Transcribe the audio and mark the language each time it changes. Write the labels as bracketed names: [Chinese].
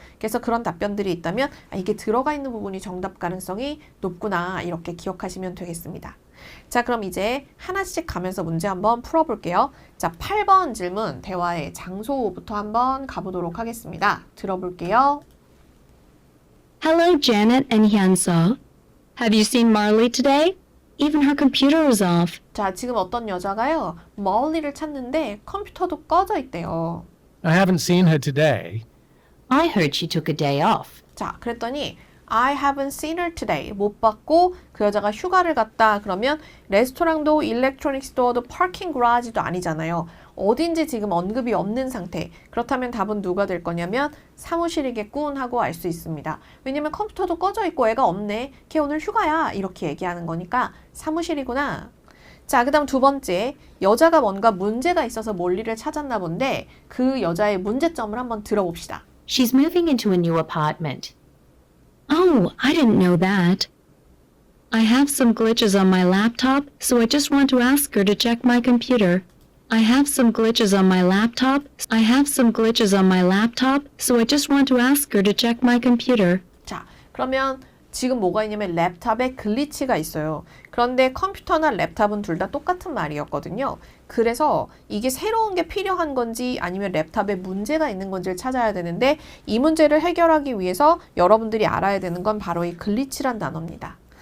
[Korean] 그래서 그런 답변들이 있다면 아, 이게 들어가 있는 부분이 정답 가능성이 높구나 이렇게 기억하시면 되겠습니다. 자, 그럼 이제 하나씩 가면서 문제 한번 풀어볼게요. 자, 8번 질문 대화의 장소부터 한번 가보도록 하겠습니다. 들어볼게요. [English] Hello, Janet and Hyunso. Have you seen Marley today? Even her computer was off. [Korean] 자, 지금 어떤 여자가요, 멀리를 찾는데 컴퓨터도 꺼져 있대요. [English] I haven't seen her today. I heard she took a day off. [Korean] 자, 그랬더니 [English] I haven't seen her today. [Korean] 못 봤고 그 여자가 휴가를 갔다. 그러면 레스토랑도 일렉트로닉 스토어도 파킹 그라지도 아니잖아요. 어딘지 지금 언급이 없는 상태. 그렇다면 답은 누가 될 거냐면 사무실이겠군 하고 알 수 있습니다. 왜냐면 컴퓨터도 꺼져 있고 애가 없네. 걔 오늘 휴가야. 이렇게 얘기하는 거니까 사무실이구나. 자, 그 다음 두 번째, 여자가 뭔가 문제가 있어서 몰리를 찾았나 본데 그 여자의 문제점을 한번 들어봅시다. [English] She's moving into a new apartment. Oh, I didn't know that. I have some glitches on my laptop, so I just want to ask her to check my computer. I have some glitches on my laptop. I have some glitches on my laptop, so I just want to ask her to check my computer. [Korean] 자, 그러면 지금 뭐가 있냐면 랩탑에 글리치가 있어요. 그런데 컴퓨터나 랩탑은 둘 다 똑같은 말이었거든요. 그래서 이게 새로운 게 필요한 건지 아니면 랩탑에 문제가 있는 건지를 찾아야 되는데 이 문제를 해결하기 위해서 여러분들이 알아야 되는 건 바로 이 글리치란 단어입니다.